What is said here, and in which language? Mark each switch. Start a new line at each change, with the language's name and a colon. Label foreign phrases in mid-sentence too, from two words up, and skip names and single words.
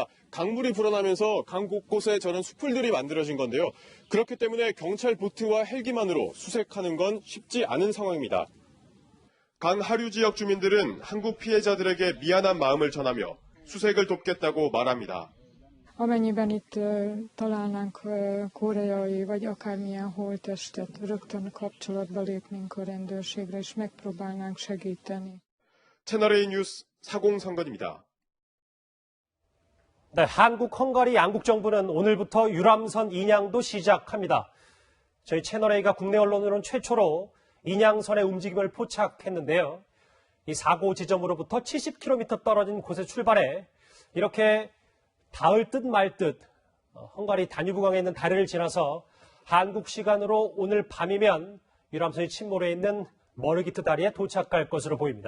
Korean: 강물이 불어나면서 강 곳곳에 저런 수풀들이 만들어진 건데요. 그렇기 때문에 경찰 보트와 헬기만으로 수색하는 건 쉽지 않은 상황입니다. 강 하류 지역 주민들은 한국 피해자들에게 미안한 마음을 전하며 수색을 돕겠다고 말합니다.
Hungarian: Amennyiben itt találnánk koreai vagy akármilyen holttestet, rögtön kapcsolatba lépnénk a rendőrségre és megpróbálnánk segíteni.
Korean: 채널A 뉴스 사공성근입니다. 네, 한국, 헝가리 양국 정부는 오늘부터 유람선 인양도 시작합니다. 저희 채널A가 국내 언론으로는 최초로 인양선의 움직임을 포착했는데요. 이 사고 지점으로부터 70km 떨어진 곳에 출발해 이렇게 닿을 듯 말 듯 헝가리 다뉴브강에 있는 다리를 지나서 한국 시간으로 오늘 밤이면 유람선이 침몰해 있는 머르기트 다리에 도착할 것으로 보입니다.